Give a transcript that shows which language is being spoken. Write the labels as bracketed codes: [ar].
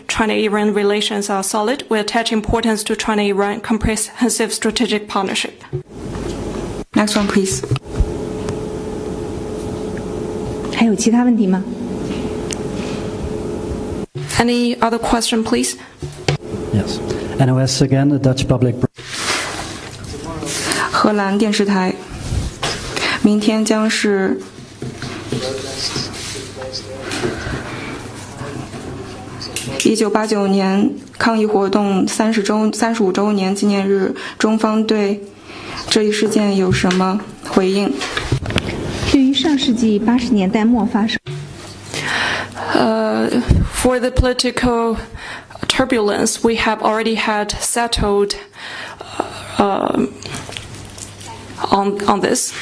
[en] China-Iran relations are solid. We attach importance to China-Iran comprehensive strategic partnership. Next one, please. [zh] 还有其他问题吗？ [en] Any other question, please? Yes. NOS again, the Dutch public. [zh] 荷兰电视台，明天将是1989年抗议活动35周年纪念日，中方对这一事件有什么回应？对于上世纪80年代末发生。 [en] For the political turbulence, we have already had settled on this.